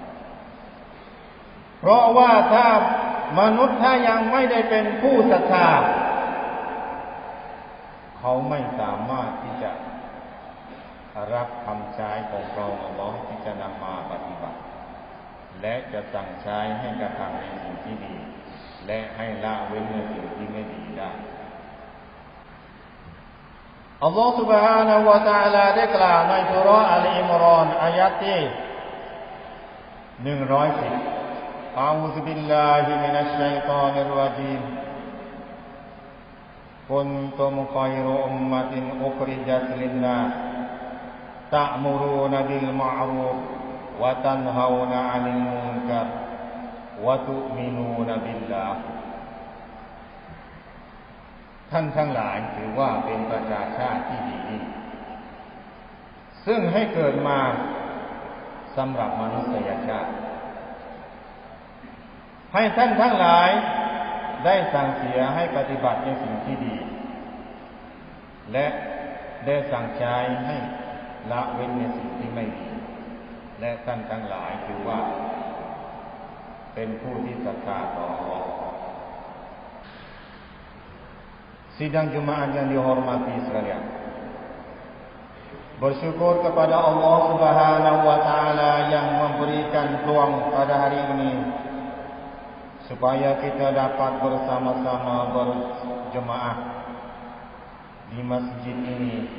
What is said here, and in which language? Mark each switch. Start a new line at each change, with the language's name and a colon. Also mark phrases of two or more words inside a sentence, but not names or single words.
Thai: เพราะว่าถ้ามนุษย์ถ้ายังไม่ได้เป็นผู้ศรัทธาเขาไม่สามารถที่จะรับคำใช้ของพระองค์อัลเลาะห์ที่จะนำมาปฏิบัติและจะสั่งใช้ให้กระทำในสิ่งที่ดีและให้ละเว้นในสิ่งที่ไม่ดีได้อัลลอฮฺ سبحانه และ تعالى ได้กล่าวในซูเราะห์อัลอิมรอนอายะห์ที่
Arabic: 110 أعوذ بالله من الشيطان الرجيم كنتم خير أمة أخرجت للناس تأمرون بالمعروف وتنهون عن المنكر وتؤمنون بالله
Thai: ท่านทั้งหลายถือว่าเป็นประชาชาติที่ดี ซึ่งให้เกิดมาสำหรับมนุษยชาติให้ท่านทั้งหลายได้สั่งเสียให้ปฏิบัติในสิ่งที่ดีและได้สั่งใช้ให้ละเว้นในสิ่งที่ไม่ดีและท่านทั้งหลายถือว่าเป็นผู้ที่ศรัทธาต่อ Allah.
Malay: Sidang Jumaat yang dihormati sekalian, bersyukur kepada Allah Subhanahu wa taala yang memberikan peluang pada hari ini supaya kita dapat bersama-sama berjemaah di masjid ini.